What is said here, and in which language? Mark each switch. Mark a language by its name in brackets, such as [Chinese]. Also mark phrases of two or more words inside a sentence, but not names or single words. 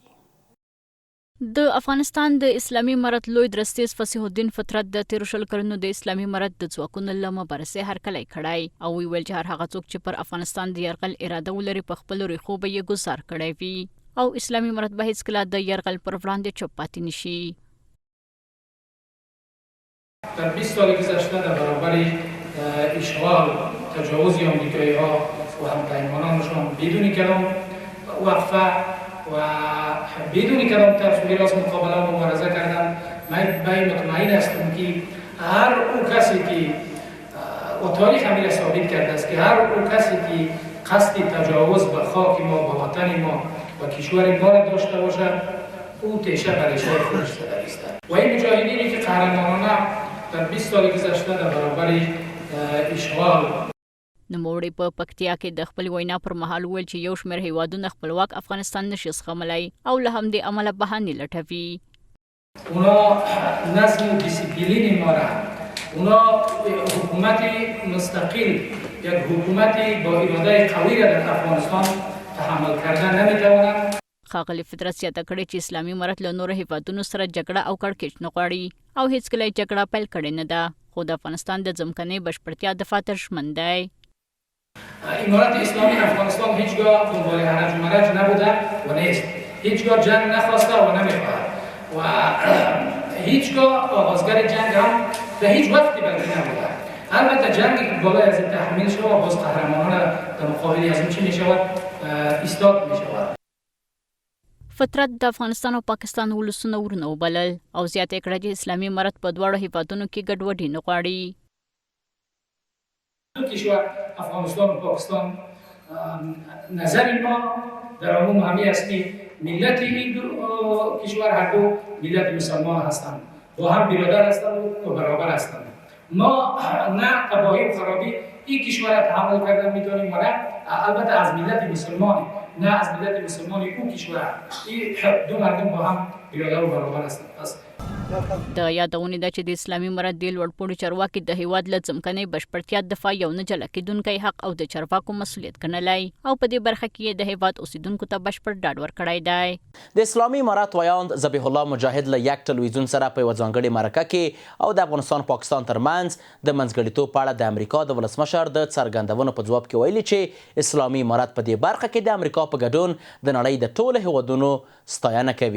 [Pashto] د افغانستان د اسلامي امارت لوی درستیز فصیح الدین فطرت د تیرو شل کلونو د اسلامي امارت د ځواکونو له مبارزې هرکلی کړی او ویل چې هر هغه څوک چې پر افغانستان د یرغل اراده ولري په خپلو ریښو به یې ګزار کړی وي او اسلامي امارت به هیڅکله د یرغل پر وړاندې چوپ پاتې نشي. [Persian] در 20 سال گذشته در برابر اشغال تجاوز آمریکایی‌ها و همپیمانانشان بدون کلام وقفه و بدون کلام تفصیلی از مقابله مبارزه کردن. من مطمئن هستم که هر اون کسی که و تاریخ همین ثابت کرده است که هر اون کسی که قصد تجاوز به خاک ما، به وطن ما و کشور ما را داشته باشد او تیشه برای شای خودش است. و این مجاهدینی که قهرمانانه در 20 سال گذشته در برابر اشغال [Pashto] نوموړی په پکتیا کې د خپل وینا پر مهال وویل چې یو شمېر هیوادونه خپلواک افغانستان نشي زغملی او له همدې امله بهانې لټوي. [Persian] اونا نظم و دیسیپلین ما را، اونا حکومت مستقل یک حکومت با اراده قوی را در افغانستان تحمل کردن نمیتوانند. [Pashto] ښاغلي فطرت زیاته کړې چې اسلامي امارت له نورو هیوادونو سره جګړه او کړکېچ نه غواړي او هیڅکله یې جګړه پیل کړې نه ده، خو د افغانستان د ځمکنۍ بشپړتیا دفاع ته ژمن دی. [Persian] امارت اسلامی افغانستان هیچگاه دنبال هرج و مرج نبوده و نیست، هیچگاه جنگ نخواسته و نمیخواهد و هیچگاه آغازگر جنگ هم به هیچ وقتی بلدی نبوده. البته جنگی که بالای از این تحمیل شده و باز قهرمانان در مقابل از این چی میشود ایستاد میشود. [Pashto] فطرت د افغانستان او پاکستان ولسونه ورونه وبلل او زیاته کړه چې اسلامي امارت په دواړو هیوادونو کې ګډوډي نه غواړي. [Persian] دو کشور افغانستان و پاکستان نظر ما در عموم همی است که ملت این دو کشور هر دو ملت مسلمان هستند و هم برادر هستند و برابر هستند. ما نه تباهی و خرابی این کشور را تحمل کردن میتونیم و نه البته از ملت مسلمان نه از ملت مسلمان اون کشور این دو مردم با هم برادر و برابر هستند. [Pashto] د یادونې ده چې د اسلامي امارت د لوړپوړو چارواکي د هیواد له ځمکنۍ بشپړتیا دفاع یو نه جلا کېدونکی حق او د چارواکو مسؤلیت ګڼلی او په دې برخه کې یې د هیواد اوسیدونکو ته بشپړ ډاډ ورکړی دی. د اسلامي امارت ویاند ذبیح الله مجاهد له یک ټلویزیون سره په یوه ځانګړې مرکه کې او د افغانستان پاکستان ترمنځ د منځګړیتوب په اړه د امریکا د ولسمشر د څرګندونو په ځواب کې ویلي چې اسلامي امارت په دې برخه کې د امریکا په ګډون د نړۍ د ټولو هیوادونو ستاینه کوي.